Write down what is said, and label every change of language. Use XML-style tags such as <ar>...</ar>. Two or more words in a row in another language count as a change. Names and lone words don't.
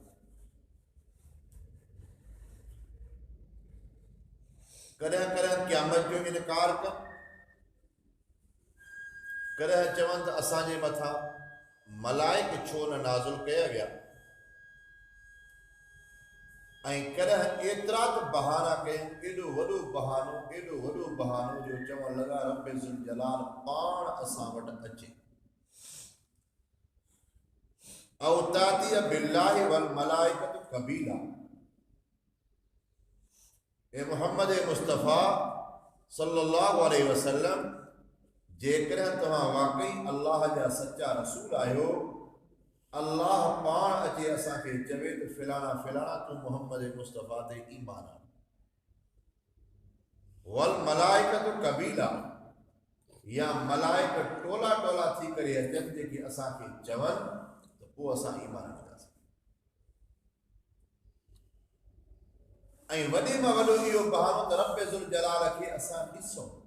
<sd>कॾहिं कॾहिं क़यामत जो इनकार कनि, कॾहिं चवनि त असांजे मथां मलाइक छो न नाज़िल कया विया, ऐं कॾहिं एतिरा त बहाना कयूं, एॾो वॾो बहानो जो चवण लॻा रब ज़ुल जलाल पाण असां वटि अचे।</sd> <ar>أو تأتي بالله والملائكة قبيلا.</ar> <sd>ए मोहम्मद मुस्तफ़ा</sd> <ar>صلى الله عليه وسلم,</ar> <sd>जेकॾहिं तव्हां वाकई अल्लाह जा सच्चा रसूल आहियो, अल्लाह पाण अचे असांखे चवे त फिलाना फिलाना तूं मोहम्मद मुस्तफ़ा ते ईमान आण।</sd> <ar>والملائكة قبيلا,</ar> <sd>या मलाइक टोला टोला थी करे अचनि जेके असांखे चवनि त पोइ असां ईमान आणींदासीं। ऐं वॾे में वॾो इहो बहानो त रब ज़ुल जलाल खे असां ॾिसूं।</sd>